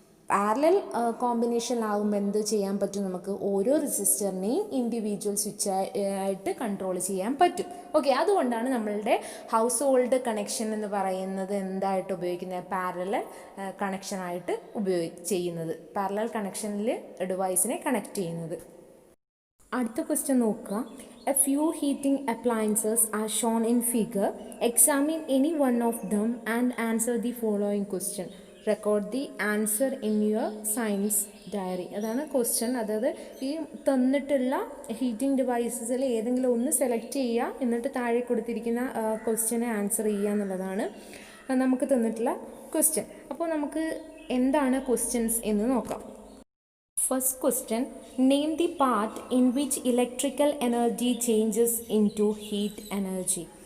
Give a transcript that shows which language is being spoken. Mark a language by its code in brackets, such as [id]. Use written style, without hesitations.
[ml] Parallel കോമ്പിനേഷനിലാകുമ്പോൾ എന്ത് ചെയ്യാൻ പറ്റും, നമുക്ക് ഓരോ റെസിസ്റ്ററിനെയും ഇൻഡിവിജ്വൽ സ്വിച്ച് ആയിട്ട് കൺട്രോൾ ചെയ്യാൻ പറ്റും. ഓക്കെ, അതുകൊണ്ടാണ് നമ്മളുടെ ഹൗസ് ഹോൾഡ് കണക്ഷൻ എന്ന് പറയുന്നത് എന്തായിട്ട് ഉപയോഗിക്കുന്നത്, പാരലൽ കണക്ഷനായിട്ട് ചെയ്യുന്നത്, പാരലൽ കണക്ഷനിൽ ഡിവൈസിനെ കണക്ട് ചെയ്യുന്നത്. അടുത്ത ക്വസ്റ്റ്യൻ നോക്കുക. [en] A few heating appliances are shown in figure. Examine any one of them and answer the following question. Record the answer in your science diary. [ml] അതാണ് ക്വസ്റ്റ്യൻ. അതായത് ഈ തന്നിട്ടുള്ള ഹീറ്റിംഗ് ഡിവൈസസിൽ ഏതെങ്കിലും ഒന്ന് സെലക്ട് ചെയ്യുക, എന്നിട്ട് താഴെ കൊടുത്തിരിക്കുന്ന ക്വസ്റ്റ്യനെ ആൻസർ ചെയ്യുക എന്നുള്ളതാണ് നമുക്ക് തന്നിട്ടുള്ള ക്വസ്റ്റ്യൻ. അപ്പോൾ നമുക്ക് എന്താണ് ക്വസ്റ്റ്യൻസ് എന്ന് നോക്കാം. [en] First question, name the part in which electrical energy changes in to heat energy.